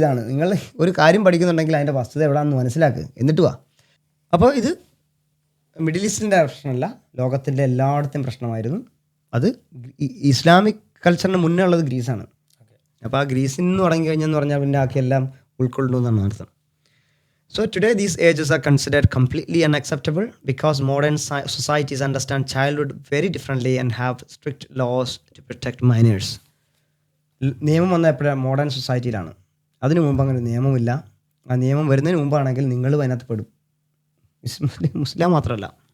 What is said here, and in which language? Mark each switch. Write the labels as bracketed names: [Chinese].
[Malayalam] ഇതാണ്, നിങ്ങൾ ഒരു കാര്യം പഠിക്കുന്നുണ്ടെങ്കിൽ അതിൻ്റെ വസ്തുത എവിടെയാണെന്ന് മനസ്സിലാക്കുക, എന്നിട്ട് വാ. അപ്പോൾ ഇത് മിഡിൽ ഈസ്റ്റിൻ്റെ പ്രശ്നമല്ല, ലോകത്തിൻ്റെ എല്ലായിടത്തെയും പ്രശ്നമായിരുന്നു. അത് ഇസ്ലാമിക് കൾച്ചറിന് മുന്നേ ഉള്ളത് ഗ്രീസാണ്. അപ്പോൾ ആ ഗ്രീസിൽ നിന്ന് തുടങ്ങി കഴിഞ്ഞെന്ന് പറഞ്ഞാൽ പിന്നെ ആക്കിയെല്ലാം ഉൾക്കൊള്ളുന്നു എന്നാണ് അർത്ഥം. [English] So today these ages are considered completely unacceptable because modern societies understand childhood very differently and have strict laws to protect minors. [Malayalam] നിയമം വന്ന എപ്പോഴാണ്? മോഡേൺ സൊസൈറ്റിയിലാണ്. അതിനു മുമ്പ് അങ്ങനെ നിയമമില്ല. ആ നിയമം വരുന്നതിന് മുമ്പാണെങ്കിൽ നിങ്ങളും അതിനകത്ത് പെടും. മുസ്ലിം മാത്രമല്ല.